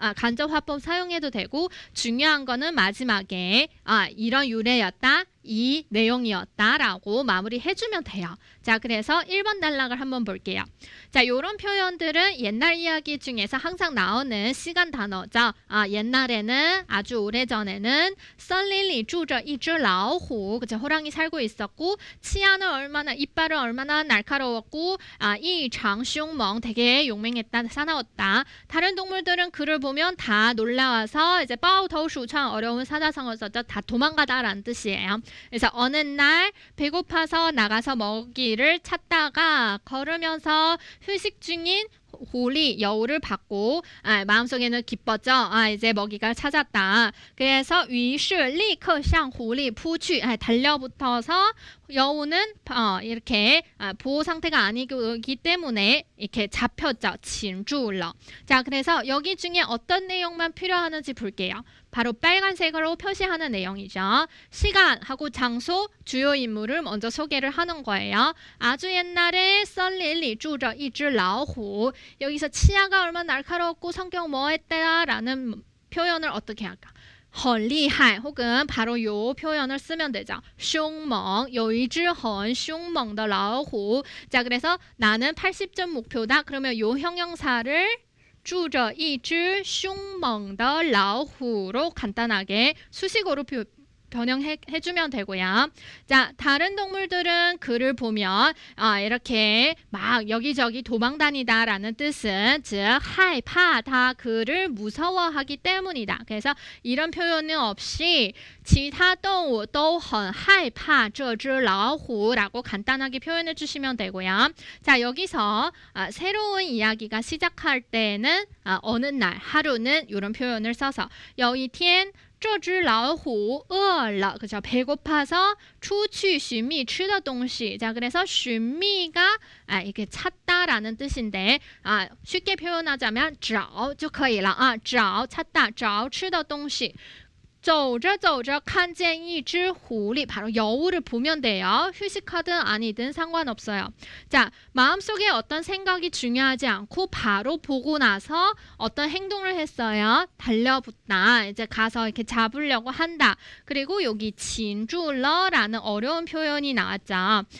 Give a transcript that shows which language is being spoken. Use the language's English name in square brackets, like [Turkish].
[Korean] 간접 화법 사용해도 되고 중요한 거는 마지막에 이런 유래였다. 이 내용이었다라고 마무리해주면 돼요. 자, 그래서 1번 단락을 한번 볼게요. 자, 요런 표현들은 옛날 이야기 중에서 항상 나오는 시간 단어죠. 옛날에는 아주 오래전에는 [Chinese] 森林里住着一只老虎. [Korean] 그죠? 호랑이 살고 있었고 이빨은 얼마나 날카로웠고 이장凶猛 되게 용맹했다, 사나웠다. 다른 동물들은 그를 보면 다 놀라워서 이제 抱头鼠窜 어려운 사자성어 썼죠. 다 도망가다라는 뜻이에요. 그래서 어느 날 배고파서 나가서 먹이를 찾다가 걸으면서 휴식 중인狐狸 여우를 봤고 마음속에는 기뻤죠. 이제 먹이가 찾았다. 그래서 [Chinese] 于是立刻向狐狸扑去 [Korean] 달려붙어서 여우는 이렇게 보호 상태가 아니기 때문에 이렇게 잡혔죠. [Chinese] 擒住了. [Korean] 자, 그래서 여기 중에 어떤 내용만 필요하는지 볼게요. 바로 빨간색으로 표시하는 내용이죠. 시간하고 장소, 주요 인물을 먼저 소개를 하는 거예요. 아주 옛날에 [Chinese] 森林里住着一只老虎. [Korean] 여기서 치아가 얼마나 날카로웠고 성격 뭐했다라는 표현을 어떻게 할까? 很厉害 혹은 바로 요 표현을 쓰면 되죠. [Chinese] 凶猛有一只很凶猛的老虎. [Korean] 자, 그래서 나는 80점 목표다. 그러면 요 형용사를 [Chinese] 住着一只凶猛的老虎 [Korean] 로 간단하게 수식어로 변형해주면 되고요. 자, 다른 동물들은 그를 보면 이렇게 막 여기저기 도망다니다라는 뜻은 즉害怕다 그를 무서워하기 때문이다. 그래서 이런 표현은 없이 [Chinese] 其他动物都很害怕这只老虎 [Korean] 라고 간단하게 표현해 주시면 되고요. 자, 여기서 새로운 이야기가 시작할 때는 어느 날, 하루는 이런 표현을 써서 [Chinese] 有一天这只老虎饿了 [Korean] 그죠? 배고파서 [Chinese] 出去寻觅吃的东西 [Korean] 자, 그래서 寻觅가 이게 찾다라는 뜻인데 쉽게 표현하자면 [Chinese] 找就可以了找 [Korean] 찾다 [Chinese] 找吃的东西走着走着看见一只狐狸 [Korean] 바로 여우를 보면 돼요. 휴식하든 아니든 상관없어요. 자, 마음속에 어떤 생각이 중요하지 않고 바로 보고 나서 어떤 행동을 했어요. 달려붙다. 이제 가서 이렇게 잡으려고 한다. 그리고 여기 진주러라는 어려운 표현이 나왔죠.